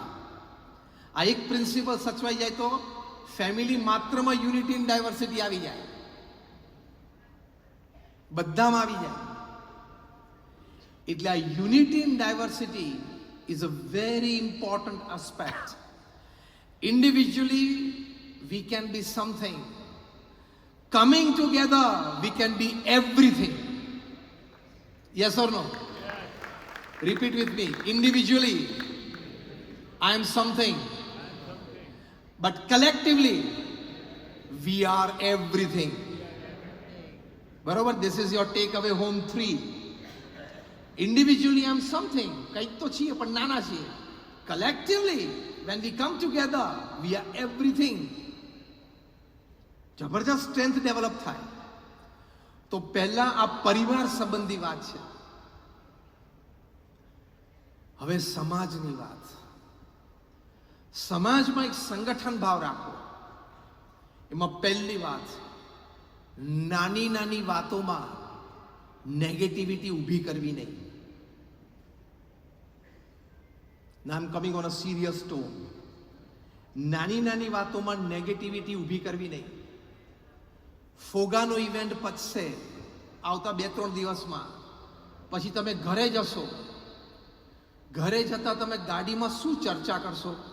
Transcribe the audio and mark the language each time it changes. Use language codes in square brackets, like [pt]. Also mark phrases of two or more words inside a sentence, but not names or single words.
[gu] આ એક પ્રિન્સિપલ સચવાઈ જાય તો ફેમિલી માત્રમાં [en] unity in diversity [gu] આવી જાય, બધામાં આવી જાય. એટલે આ [en] unity in diversity is a very important aspect. Individually, we can be something. Coming together, we can be everything. Yes or no? Yes. Repeat with me. Individually, I am something. But collectively, we are everything. [gu] બરોબર? [en] This is your takeaway home 3. Individually, I'm something. [gu] કંઈક તો છીએ પણ નાના છીએ. [en] Collectively, when we come together, we are everything. [gu] જબરજસ્ત [en] strength develop [gu] થાય. તો પહેલા આ પરિવાર સંબંધી વાત છે. હવે સમાજની વાત. સમાજમાં એક સંગઠન ભાવ રાખો. એમાં પહેલી વાત, નાની નાની વાતોમાં નેગેટિવિટી ઊભી કરવી નહીં. [en] Now I'm coming on a serious tone. [gu] નાની નાની વાતોમાં નેગેટિવિટી ઊભી કરવી નહીં. ફોગાનો ઇવેન્ટ પતશે આવતા 2-3 દિવસમાં. પછી તમે ઘરે જશો. ઘરે જતા તમે ગાડીમાં શું ચર્ચા કરશો?